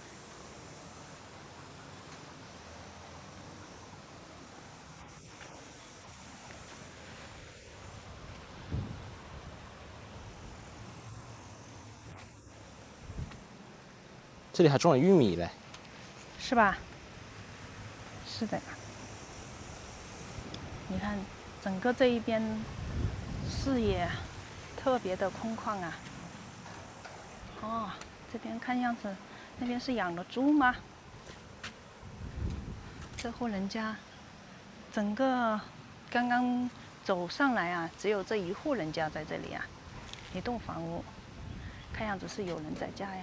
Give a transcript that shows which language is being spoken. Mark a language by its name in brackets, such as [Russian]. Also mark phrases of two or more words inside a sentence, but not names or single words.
[Chinese] 這裡還種了玉米嘞，是吧？是的。你看，整個這一邊視野特別的空曠啊。哦，這邊看樣子，那邊是養了豬嗎？這戶人家，整個剛剛走上來啊，只有這一戶人家在這裡啊，一棟房屋，看樣子是有人在家呀。